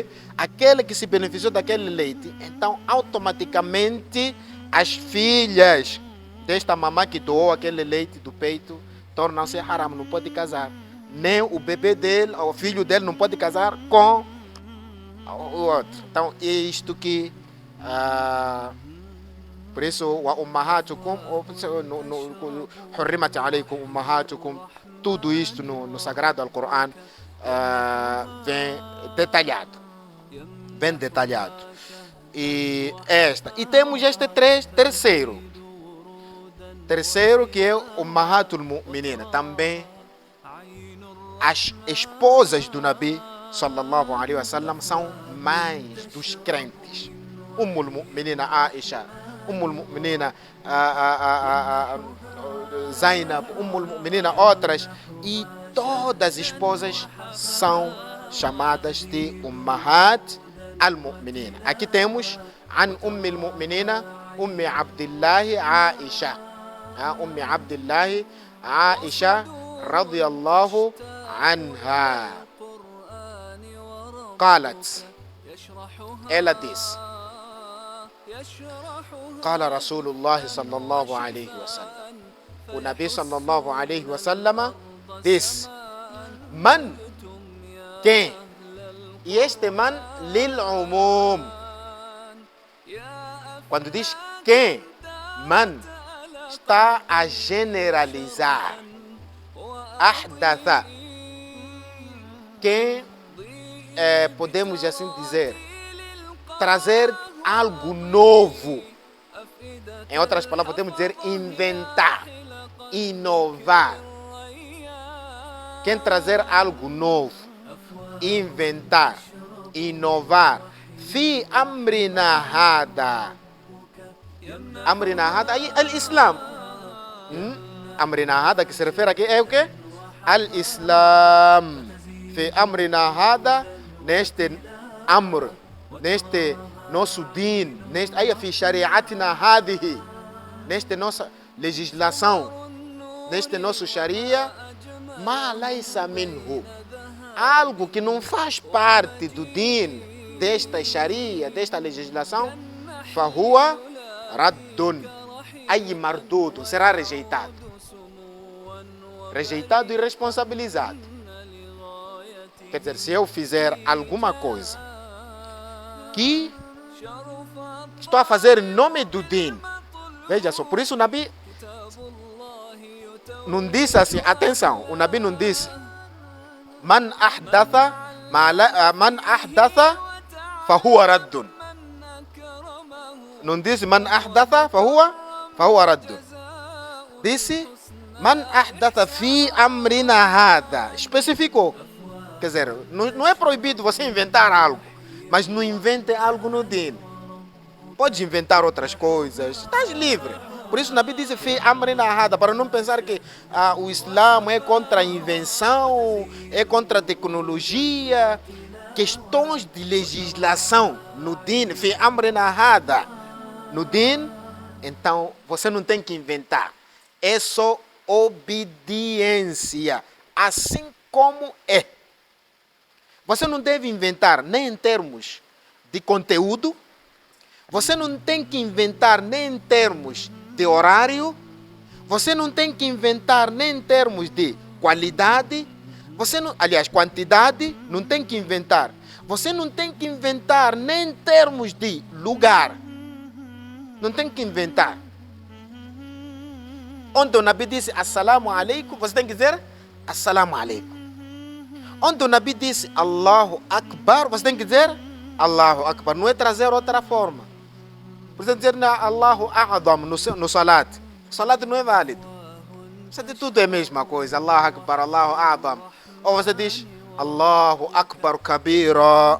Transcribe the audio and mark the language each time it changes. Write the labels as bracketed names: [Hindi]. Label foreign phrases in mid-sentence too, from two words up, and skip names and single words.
[Portuguese] Aquele que se beneficiou daquele leite, então automaticamente as filhas desta mamã que doou aquele leite do peito tornam-se haram, não pode casar. Nem o bebê dele, o filho dele não pode casar com o outro. Então é isto que por isso [Arabic] أمهاتكم حرمت عليكم أمهاتكم, [Portuguese] tudo isto no sagrado Alcorão vem detalhado, bem detalhado. E temos este terceiro que é o [Arabic] أمهات المؤمنين, [Portuguese] também as esposas do Nabi [Arabic] صلى الله عليه وسلم [Portuguese] são mães dos crentes. [Arabic] أم المؤمنين عائشة، أم المؤمنين زينب، أم المؤمنين [Portuguese] outras, e todas as esposas são chamadas de [Arabic] أمهات المؤمنين. [Portuguese] Aqui temos [Arabic] عن أم المؤمنين أم عبد الله عائشة، أم عبد الله عائشة رضي الله عنها قالت, [Portuguese] ela disse, [Arabic] قال رسول الله صلى الله عليه وسلم. [Portuguese] O Nabi [Arabic] صلى الله عليه وسلم [Portuguese] disse: Man, quem? E este man, [Arabic] للعموم. [Portuguese] Quando diz quem, man, está a generalizar. Ahdatha. Quem, podemos assim dizer, trazer algo novo. Em outras palavras, podemos dizer inventar, inovar. Quem trazer algo novo, inventar, inovar. [Arabic] في أمرنا هذا. أمرنا هذا [Portuguese] aí é o [Arabic] Islam. أمرنا هذا [Portuguese] que se refere aqui é o quê? [Arabic] الإسلام. في أمرنا هذا, neste amr, [Portuguese] neste nosso din, neste aí [Arabic] في شريعتنا هذه, [Portuguese] neste nossa legislação, neste nosso sharia, [Arabic] ما ليس منه, [Portuguese] algo que não faz parte do din, desta sharia, desta legislação, [Arabic] فهو رد, [Portuguese] aí mardudo, será rejeitado. Rejeitado e responsabilizado. Quer dizer, se eu fizer alguma coisa que estou a fazer em nome do din, veja só, por isso o Nabi não disse assim, atenção, o Nabi não disse [Arabic] من أحدث فهو رد. [Portuguese] Não disse [Arabic] من أحدث فهو رد. Disse من أحدث في أمرنا هذا. [Portuguese] Especificou. Quer dizer, não é proibido você inventar algo, mas não invente algo no din. Pode inventar outras coisas, estás livre. Por isso o Nabi diz [Arabic] في أمرنا هذا, [Portuguese] para não pensar que o Islã é contra a invenção, é contra a tecnologia, questões de legislação no din, [Arabic] في أمرنا هذا. [Portuguese] No din, então você não tem que inventar, é só obediência, assim como é. Você não deve inventar nem em termos de conteúdo, você não tem que inventar nem em termos de horário, você não tem que inventar nem em termos de qualidade, quantidade, não tem que inventar. Você não tem que inventar nem em termos de lugar, não tem que inventar. Onde o Nabi disse [Arabic] السلام عليكم, [Portuguese] você tem que dizer [Arabic] السلام عليكم. [Portuguese] Onde o Nabi disse [Arabic] الله أكبر, [Portuguese] você tem que dizer [Arabic] الله أكبر. [Portuguese] Não é trazer outra forma. Você tem que dizer [Arabic] الله أعظم [Portuguese] no salat. O salat não é válido. Você diz tudo é a mesma coisa. [Arabic] الله أكبر، الله أعظم. [Portuguese] Ou você diz [Arabic] الله أكبر كبيرا.